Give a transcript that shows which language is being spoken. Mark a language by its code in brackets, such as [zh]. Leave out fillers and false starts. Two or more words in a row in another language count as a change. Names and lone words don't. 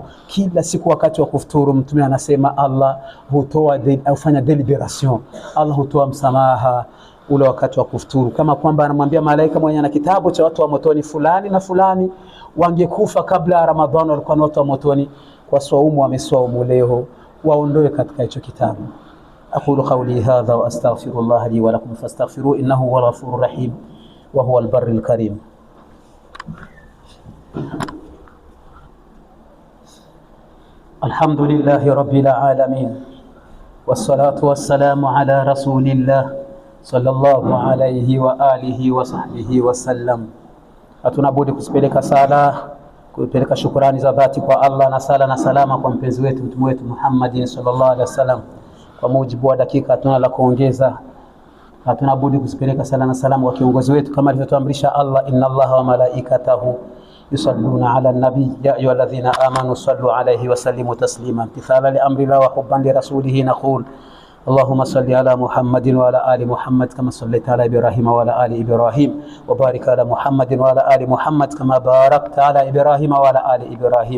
[sw] Kila siku wakati wa kufuturu Mtume anasema Allah hutoa aufanya deliberation, Allah hutoa msamaha ule wakati wa kufuturu, kama kwamba anamwambia malaika mwenye na kitabu cha watu wa motoni fulani na fulani wangekufa kabla ya Ramadhani walikuwa ni watu wa motoni, kwa saumu wamesaumu leo, waondoe katika hicho kitabu. [ar] أقول قولي هذا وأستغفر الله لي ولكم فاستغفروه إنه هو الغفور الرحيم وهو البر الكريم. الحمد لله رب العالمين والصلاة والسلام على رسول الله صلى الله عليه وعلى آله وصحبه وسلم. [sw] Hatuna budi kusipeleka sala, kupeleka shukrani za dhati kwa Allah na sala na salama kwa mpenzi wetu mtume wetu Muhammadin [ar] صلى الله عليه وسلم. [sw] Kwa mujibu wa dakika hatuna la kuongeza, hatuna budi kusipeleka sala na salama kwa kiongozi wetu kama alivyotuamrisha Allah, [ar] إن الله وملائكته يصلون على النبي يا أيها الذين آمنوا صلوا عليه وسلموا تسليما. امتثالا لأمر الله وحبا لرسوله نقول اللهم صل على محمد وعلى آل محمد كما صليت على إبراهيم وعلى آل إبراهيم، وبارك على محمد وعلى آل محمد كما باركت على إبراهيم وعلى آل إبراهيم.